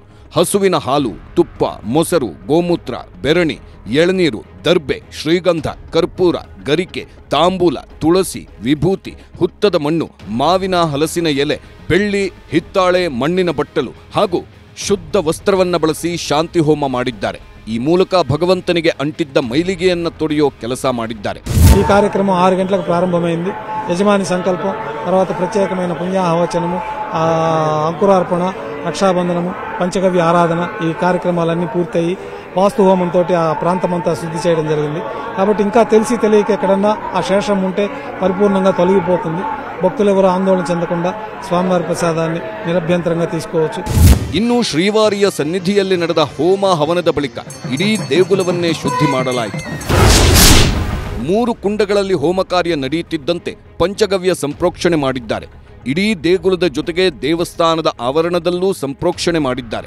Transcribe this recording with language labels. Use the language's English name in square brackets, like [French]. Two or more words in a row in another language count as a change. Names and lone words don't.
[Kannada] ಹಸುವಿನ ಹಾಲು, ತುಪ್ಪ, ಮೊಸರು, ಗೋಮೂತ್ರ, ಬೆರಣಿ, ಎಳನೀರು, ದರ್ಬೆ, ಶ್ರೀಗಂಧ, ಕರ್ಪೂರ, ಗರಿಕೆ, ತಾಂಬೂಲ, ತುಳಸಿ, ವಿಭೂತಿ, ಹುತ್ತದ ಮಣ್ಣು, ಮಾವಿನ ಹಲಸಿನ ಎಲೆ, ಬೆಳ್ಳಿ, ಹಿತ್ತಾಳೆ, ಮಣ್ಣಿನ ಬಟ್ಟಲು ಹಾಗೂ ಶುದ್ಧ ವಸ್ತ್ರವನ್ನ ಬಳಸಿ ಶಾಂತಿ ಹೋಮ ಮಾಡಿದ್ದಾರೆ. ಈ ಮೂಲಕ ಭಗವಂತನಿಗೆ ಅಂಟಿದ್ದ ಮೈಲಿಗೆಯನ್ನ ತೊಡೆಯೋ ಕೆಲಸ ಮಾಡಿದ್ದಾರೆ. [Telugu] ఈ కార్యక్రమం 6 గంటలకు ప్రారంభమైంది. యజమాని సంకల్పం, తర్వాత ప్రత్యేకమైన పుణ్యాహవచనము, అంకురార్పణ, రక్షాబంధనము, పంచగవ్య ఆరాధన, ఈ కార్యక్రమాలన్నీ పూర్తయి వాస్తు హోమంతో ఆ ప్రాంతమంతా శుద్ధి చేయడం జరిగింది. కాబట్టి ఇంకా తెలిసి తెలియక ఎక్కడన్నా ఆ శేషం ఉంటే పరిపూర్ణంగా తొలగిపోతుంది. భక్తులు ఎవరు ఆందోళన చెందకుండా స్వామివారి ప్రసాదాన్ని నిరభ్యంతరంగా తీసుకోవచ్చు. [Kannada] ಇನ್ನು ಶ್ರೀವಾರಿಯ ಸನ್ನಿಧಿಯಲ್ಲಿ ನಡೆದ ಹೋಮ ಹವನದ ಬಳಿಕ ಇಡೀ ದೇಗುಲವನ್ನೇ ಶುದ್ಧಿ ಮಾಡಲಾಯಿತು. 3 ಕುಂಡಗಳಲ್ಲಿ ಹೋಮ ಕಾರ್ಯ ನಡೆಯುತ್ತಿದ್ದಂತೆ ಪಂಚಗವ್ಯ ಸಂಪ್ರೋಕ್ಷಣೆ ಮಾಡಿದ್ದಾರೆ. ಇಡೀ ದೇಗುಲದ ಜೊತೆಗೆ ದೇವಸ್ಥಾನದ ಆವರಣದಲ್ಲೂ ಸಂಪ್ರೋಕ್ಷಣೆ ಮಾಡಿದ್ದಾರೆ.